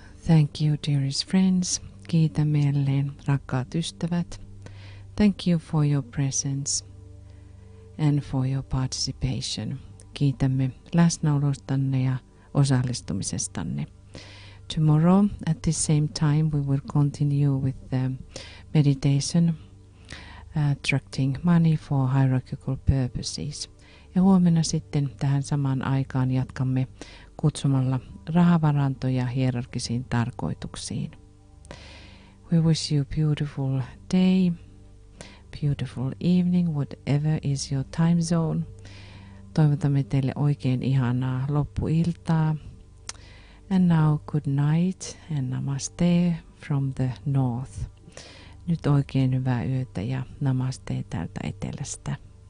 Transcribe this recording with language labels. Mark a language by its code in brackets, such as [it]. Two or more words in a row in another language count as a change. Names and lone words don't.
[en] Thank you, dearest friends. [fi] Kiitämme jälleen, rakkaat ystävät. [en] Thank you for your presence and for your participation. [fi] Kiitämme läsnäolostanne ja osallistumisestanne. [en] Tomorrow at the same time we will continue with the meditation attracting money for hierarchical purposes. [fi] Ja huomenna sitten tähän samaan aikaan jatkamme kutsumalla rahavarantoja hierarkisiin tarkoituksiin. [en] We wish you a beautiful day, beautiful evening, whatever is your time zone. [fi] Toivotamme teille oikein ihanaa loppuiltaa. [en] And now good night and namaste from the north. [fi] Nyt oikein hyvää yötä ja namaste täältä etelästä.